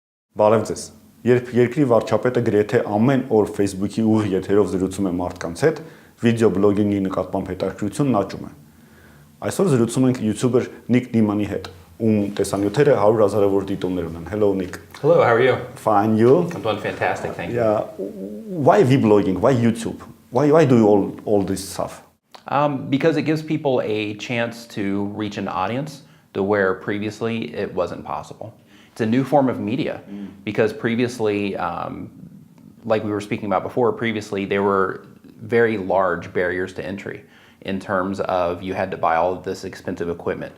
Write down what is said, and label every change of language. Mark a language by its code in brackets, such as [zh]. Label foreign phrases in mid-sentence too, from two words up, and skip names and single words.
[hy] Բարև ձեզ։ Երբ երկրի վարչապետը գրեթե ամեն օր Facebook-ի ուղիղ եթերով զրուցում է մարդկանց հետ, վիդեո բլոգինգի նկատմամբ հետաքրքրությունն աճում է։ Այսօր զրուցում ենք յություբեր Նիք Նիմանի հետ, ում տեսանյութերը 100 հազարավոր դիտումներ ունեն։ Hello Nick. [en] Hello, how are you? Fine, you? I'm doing fantastic, thank you. Yeah. Why vlogging? Why YouTube? Why do you all this stuff? Because it gives people a chance to reach an audience to where previously it wasn't possible. It's a new form of media because previously, like we were speaking about before, previously there were very large barriers to entry in terms of you had to buy all of this expensive equipment.